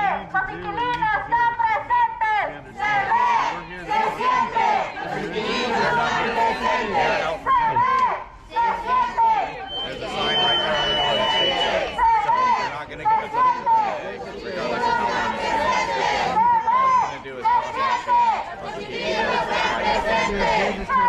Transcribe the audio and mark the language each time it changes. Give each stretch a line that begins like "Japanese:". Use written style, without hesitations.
Spanish: Los inquilinos están presentes. Se ve, se siente. Los inquilinos están presentes. Se siente.
English: There's a sign right there on the door that states that. So you're not going to get a vote today, regardless of how long it takes. All it's going to do is cause action.
Spanish: Los inquilinos están presentes.